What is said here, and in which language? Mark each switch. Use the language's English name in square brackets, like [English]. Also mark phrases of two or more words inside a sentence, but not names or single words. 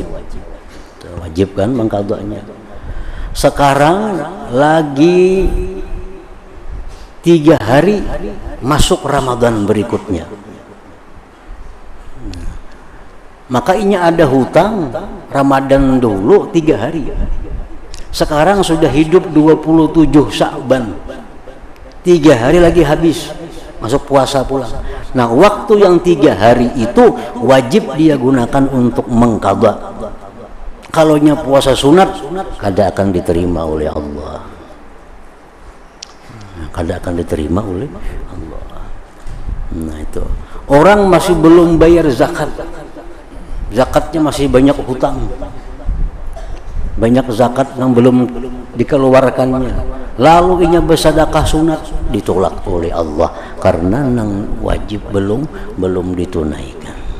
[Indonesian] Wajib kan mengqadhanya. Sekarang lagi 3 hari masuk Ramadan berikutnya, maka ini ada hutang Ramadan dulu 3 hari. Sekarang sudah hidup 27 Sya'ban, 3 hari lagi habis, masuk puasa pulang. Nah, waktu yang 3 hari itu wajib dia gunakan untuk mengqadha. [Banjar] Kalaunya puasa sunat, kada akan diterima oleh Allah. Kada akan diterima oleh Allah. Nah itu, orang masih belum bayar zakat, zakatnya masih banyak hutang, banyak zakat yang belum dikeluarkannya, lalu inya bersedekah sunat, ditolak oleh Allah karena nang wajib belum ditunaikan.